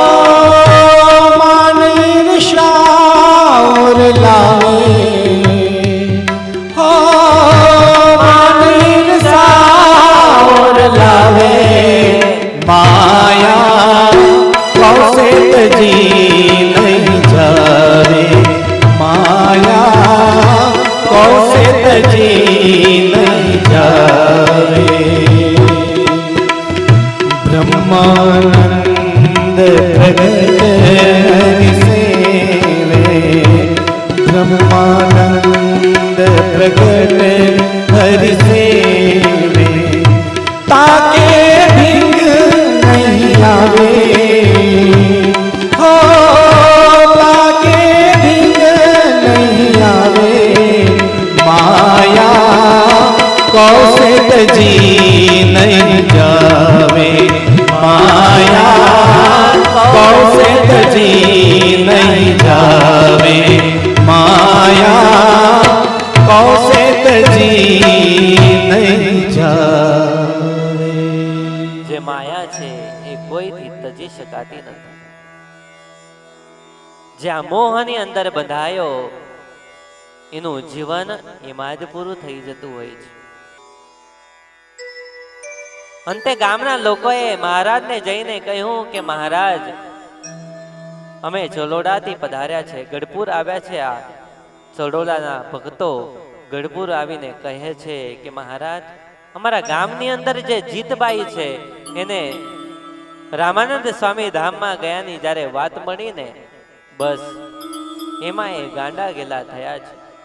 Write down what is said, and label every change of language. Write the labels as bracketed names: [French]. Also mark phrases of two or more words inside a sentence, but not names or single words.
[Hindi] मान ईर्ष्याओर लावे, हो मान ईर्ष्याओर लावे, माया कौसे तजी नहीं जावे, माया कौसे तजी नहीं जावे। ब्रह्मानंद प्रगट हरि सेवे, ब्रह्मानंद प्रगट हरि सेवे, ताके भिंग नहीं आवे, हो ताके भिंग नहीं आवे, माया कौसे तजी नहीं जावे, माया कौसे तजी नहीं जावे, माया कौसे तजी नहीं जावे। [Gujarati] જે માયા છે એ કોઈથી તજી શકાતી નથી, જે આ મોહની અંદર બંધાયો એનું જીવન એમાં જ પૂરું થઈ જતું હોય છે। અંતે ગામના લોકોએ મહારાજને જઈને કહ્યું કે મહારાજ, અમે ચલોડાથી પધાર્યા છે, ગઢપુર આવ્યા છે, આ ચલોડાના ભક્તો ગઢપુર આવીને કહે છે કે મહારાજ, અમારા ગામની અંદર જે જીતબાઈ છે એને રામાનંદ સ્વામી ધામમાં ગયાની જ્યારે વાત મળીને બસ એમાં એ ગાંડા ગેલા થયા છે,